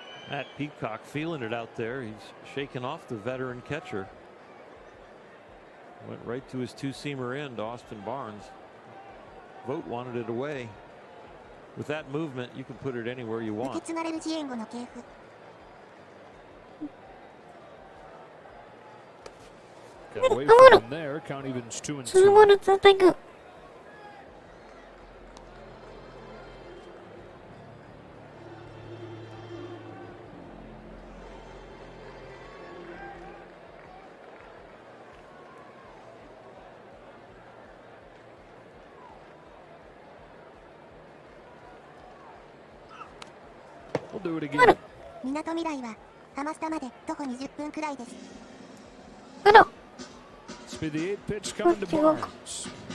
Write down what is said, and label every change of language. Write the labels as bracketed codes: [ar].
[en] Matt Peacock feeling it out there. He's shaking off the veteran catcher. Went right to his two-seamer end, Austin Barnes. Vogt wanted it away. With that movement, you can put it anywhere you want. [ja] 受け継がれるジエンゴの系譜。 [en] Got away from him there. Count evens 2 and 2. [ja] 2ボール2タイク。みなとみらいはハマスタまで徒歩20分くらいです。あら。 [en] Speed the 8 pitch coming to Barnes.